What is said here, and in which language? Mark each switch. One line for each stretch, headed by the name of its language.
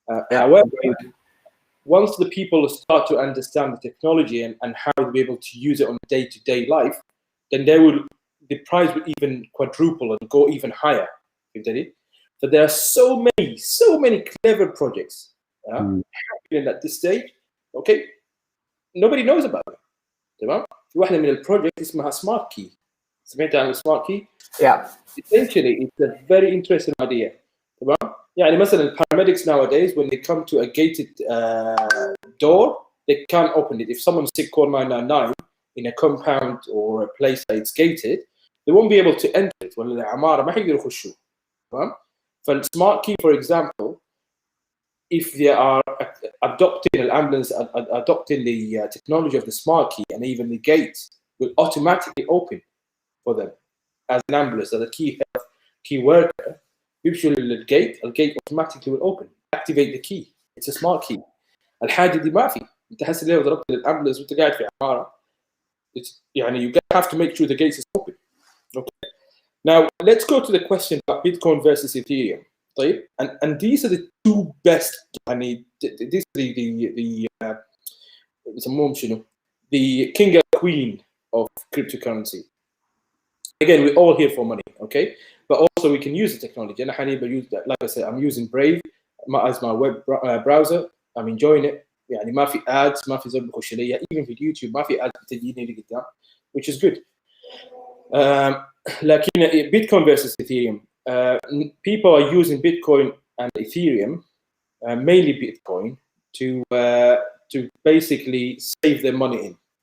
English: However, once the people start to understand the technology and how to be able to use it on a day-to-day life, then the price would even quadruple and go even higher. So there are so many clever projects happening at this stage. Okay, nobody knows about it.
Arabic: تمام؟ في واحدة من البروجكت اسمها سمارت كي. سمعت عن السمارت كي؟
English: Yeah. Essentially, it's a very interesting idea. تمام؟ يعني مثلا paramedics nowadays, when they come to a gated door, they can't open it. If someone's sick, call 999. in a compound or a place that it's gated, they won't be able to enter it.
Arabic: ولا العمارة ما حيقدروا يخشوا.
English: تمام؟ فالsmart key, for example, if they are adopting an ambulance, adopting the technology of the smart key, and even the gates will automatically open for them as an ambulance, as a key worker. Usually the gate automatically will open. Activate the key. It's a smart key.
Arabic: الحاجة دي ما في. أنت حاسس ليه ضربت الأمبولانس وأنت قاعد في عمارة.
English: It's يعني you have to make sure the gates is open. Okay. Now let's go to the question about Bitcoin versus Ethereum. طيب, and these are the two best.
Arabic: يعني this the يسموهم شنو?
English: The king and queen of cryptocurrency. Again, we're all here for money, okay? But also we can use the technology. And I use that. Like I said, I'm using Brave as my web browser. I'm enjoying it.
Arabic: يعني ما في ads, ما في زول بخش لي. Even في YouTube ما في ads بتجيني لقدام,
English: which is good. لكن Bitcoin versus Ethereum. People are using Bitcoin and Ethereum, mainly Bitcoin, to basically save their money in.